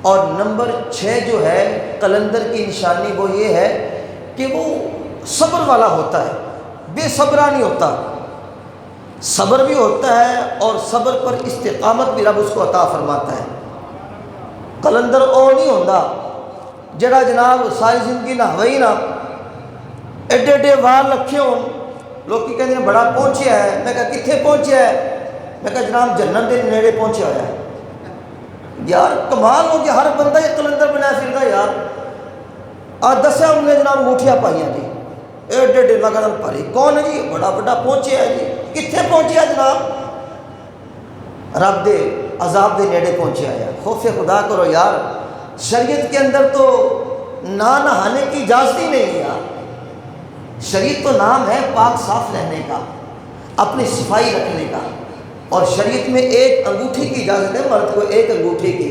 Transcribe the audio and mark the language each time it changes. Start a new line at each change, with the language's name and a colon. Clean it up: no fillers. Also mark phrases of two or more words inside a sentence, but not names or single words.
Urdu: اور نمبر 6 جو ہے قلندر کی نشانی وہ یہ ہے کہ وہ صبر والا ہوتا ہے، بے صبرا نہیں ہوتا، صبر بھی ہوتا ہے اور صبر پر استقامت بھی رب اس کو عطا فرماتا ہے۔
Punjabi: قلندر او نہیں ہوتا جڑا جناب ساری زندگی نہ ہوئی نا ایڈے ایڈے وال رکھے ہوں، لوگ کی کہتے ہیں بڑا پہنچیا ہے، میں کہا کتنے پہنچیا ہے؟ میں کہا جناب جنت دے نیڑے پہنچیا ہوا ہے۔
Urdu: یار کمال ہو گیا، ہر بندہ یہ قلندر بنایا پھرتا ہے یار۔
Punjabi: آج دسیا انہوں نے جناب انگوٹھیاں پائیاں جی، ایڈے ایڈے لگا پاری، کون ہے جی؟ بڑا بڑا پہنچیا ہے جی، کتنے پہنچیا جناب؟ رب دے عذاب دے نیڑے پہنچیا ہے۔
Urdu: خوف خدا کرو یار، شریعت کے اندر تو نہ نہانے کی اجازت ہی نہیں ہے یار۔ شریعت تو نام ہے پاک صاف رہنے کا، اپنی صفائی رکھنے کا، اور شریعت میں ایک انگوٹھی کی اجازت ہے، مرد کو ایک انگوٹھی کی۔